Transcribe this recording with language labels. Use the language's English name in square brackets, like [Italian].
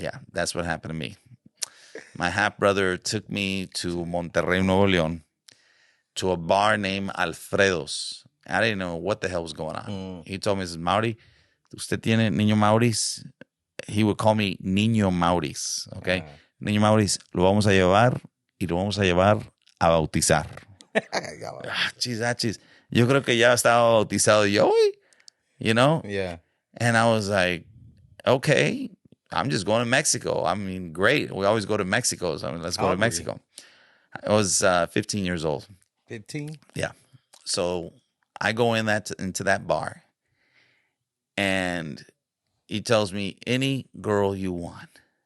[English] Yeah, that's what happened to me. My half-brother took me to Monterrey, Nuevo León, to a bar named Alfredo's. I didn't know what the hell was going on. He told me, he says, "Maudi, [Spanish] ¿usted tiene Niño Maudis?" [English] He would call me Niño Maudis, okay? [Spanish] Niño Maudis, lo vamos a llevar y lo vamos a llevar a bautizar. Chis. Yo creo que ya estaba bautizado yo, [English] Yeah. And I was like, okay, I'm just going to Mexico. I mean, great. We always go to Mexico. So let's go to Mexico. I was 15 years old. 15? Yeah. So I go into that bar, and he tells me, "Any girl you want."